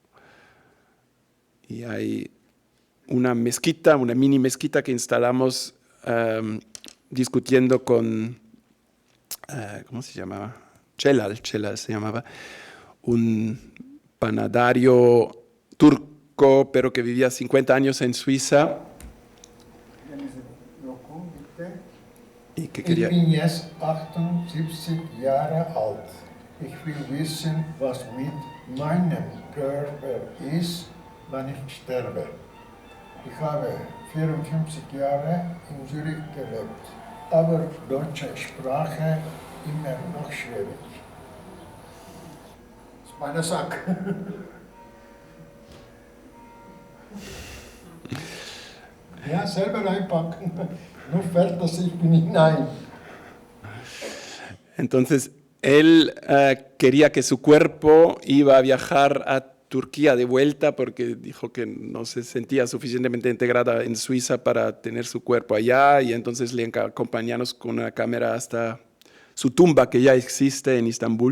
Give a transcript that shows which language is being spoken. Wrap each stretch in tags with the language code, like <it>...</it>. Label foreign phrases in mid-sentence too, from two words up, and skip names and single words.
<es>Y hay una mezquita, una mini mezquita que instalamos discutiendo con, ¿cómo se llamaba? Celal se llamaba, un panadario turco, pero que vivía 50 años en Suiza. Y que quería...</es> <de>Ich bin jetzt 78 Jahre alt. Ich will wissen, was mit meinem Körper ist, wenn ich sterbe. Ich habe 54 Jahre in Zürich gelebt, aber deutsche Sprache immer noch schwierig. Das ist meine Sache. Ja, selber einpacken. No fällt das ich bin hinein.</de> <es>Entonces, él quería que su cuerpo iba a viajar a Turquía de vuelta porque dijo que no se sentía suficientemente integrada en Suiza para tener su cuerpo allá, y entonces le acompañamos con una cámara hasta su tumba que ya existe en Estambul.</es>